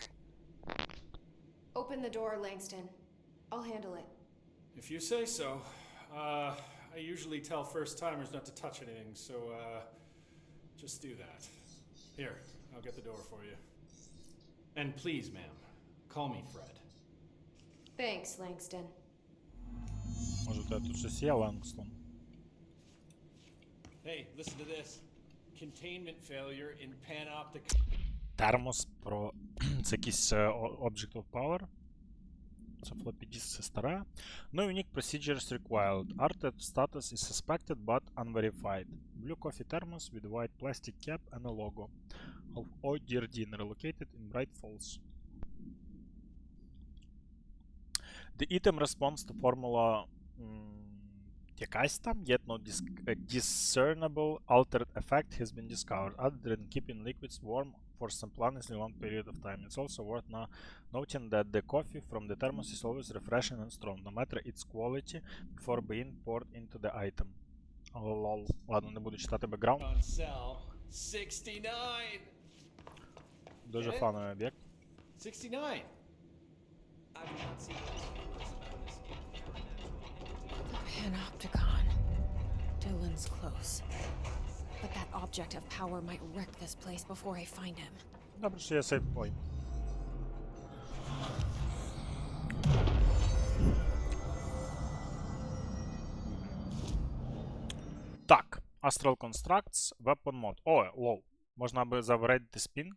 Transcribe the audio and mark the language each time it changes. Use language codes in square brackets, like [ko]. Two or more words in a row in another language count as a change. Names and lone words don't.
[en] Open the door, Langston. I'll handle it. If you say so. I usually tell first-timers not to touch anything, so, just do that. Here, I'll get the door for you. And please, ma'am, call me Fred. Thanks, Langston. [uk] Може, у тебе тут щось є, Лангстон? [en] Hey, listen to this. Containment failure in Panopticon. [uk] Термос про... Це якийсь [en] Object of Power. Це floppy disk, [uk] це старе. [en] No unique procedures required. Arted status is suspected but unverified. Blue coffee thermos with white plastic cap and a logo. Of Oh Dear Dinner located in Bright Falls. The item responds to formula... [uk] якась там, [en] yet no discernible altered effect has been discovered, other than keeping liquids warm for some plainly long period of time. It's also worth noting that the coffee from the thermos is always refreshing and strong, no matter its quality, before being poured into the item. [uk] Лол. Ладно, не буду читати бекграунд. [en] On sale, 69! [uk] Дуже фановий об'єкт. 69! [en] Panopticon. Dylan's close. But that object of power might wreck this place before I find him. [uk] Добре, що є сейфпойнт. Так, [en] Astral Constructs, Weapon Mod. [uk] О, лоу. Можна би завредити спін.